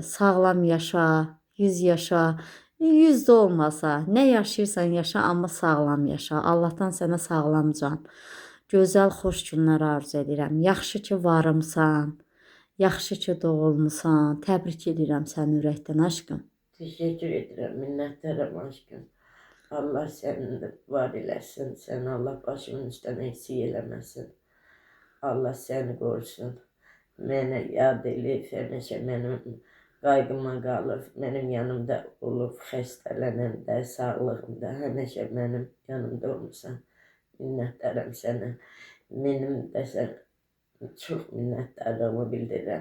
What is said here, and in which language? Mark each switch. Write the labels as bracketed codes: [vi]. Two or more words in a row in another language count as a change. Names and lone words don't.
[az] Sağlam yaşa, 100 yaşa, 100 də olmasa, nə yaşayırsan yaşa, amma sağlam yaşa. Allahdan sənə sağlam can. Gözəl, xoş günlər arzu edirəm. Yaxşı ki varımsan, yaxşı ki doğulmusan. Təbrik edirəm səni ürəkdən aşkım. [tr] Teşekkür ederim, minnettarım aşkım. Allah senin de var eləsin, sen Allah başımın üstüne eksik eləməsin. Allah seni korusun. [az] Mənə yad eləyib, həmişə mənim qaygıma qalır, mənim yanımda olub, xəstələnəndə, sağlığımda, həmişə mənim yanımda olmuşsan. Minnətdaram sənə. Mənim də sən çox minnətdarlığımı bildirirəm.